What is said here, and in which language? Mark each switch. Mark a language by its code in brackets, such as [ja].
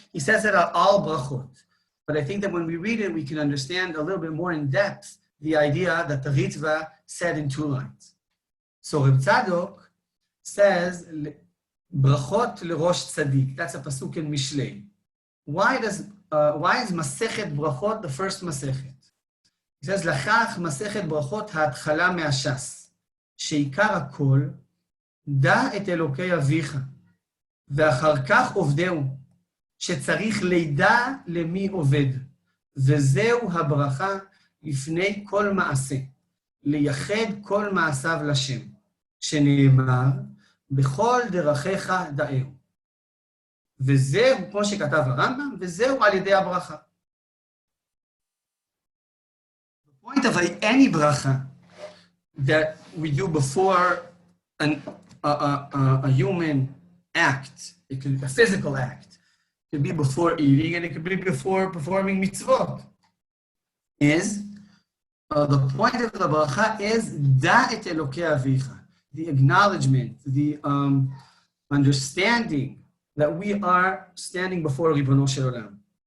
[en] He says it are all brachot. But I think that when we read it, we can understand a little bit more in depth the idea that the Ritva said in 2 lines. So Reb Tzadok says, [he] brachot lerosh tzadik. [en] That's a pasuk in Mishlei. Why is Masechet Brachot the first Masechet? [he] He says, Lachach Masechet Brachot ha'atchala me'ashas, sheikar hakol, da et Elokei avicha, ve'achar kach ovdeu, שצריך לידע למי עובד, וזהו הברכה לפני כל מעשה, לייחד כל מעשיו לשם, שנאמר, בכל דרכיך דאהו. וזהו, כמו שכתב הרמב"ם, וזהו על ידי הברכה. [en] The point of any bracha that we do before a human act, it could be a physical act, it could be before eating, and it could be before performing mitzvot, is the point of the bracha is [he] da'et Elokei avicha, [en] the acknowledgement, the understanding that we are standing before Ribono Shel Olam.